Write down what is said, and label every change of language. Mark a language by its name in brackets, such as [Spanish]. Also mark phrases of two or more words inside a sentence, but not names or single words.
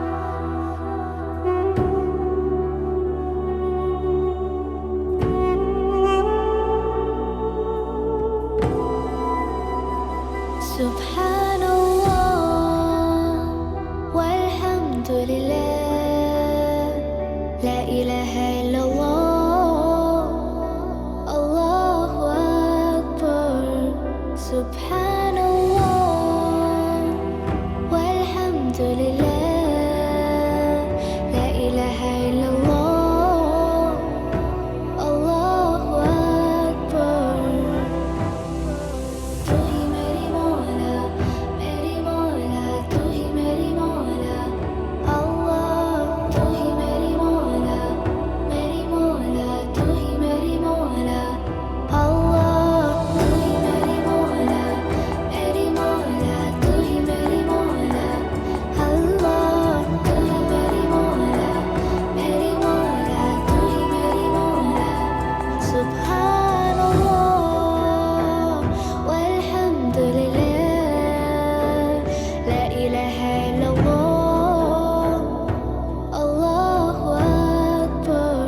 [Arabic] سبحان الله والحمد لله، لا إله إلا الله، الله أكبر. سبحان الله والحمد لله، لا إله إلا الله، الله أكبر. [Hindi] तू ही मेरी मौला तू ही मेरी मौला, अल्लाह तू ही मेरी मौला तू ही मेरी मौला, अल्लाह तू ही मेरी मौला तू ही मेरी मौला, अल्लाह तू ही मेरी मौला तू ही मेरी मौला. [Arabic] سبحان الله والحمد لله، لا إله إلا الله، الله أكبر.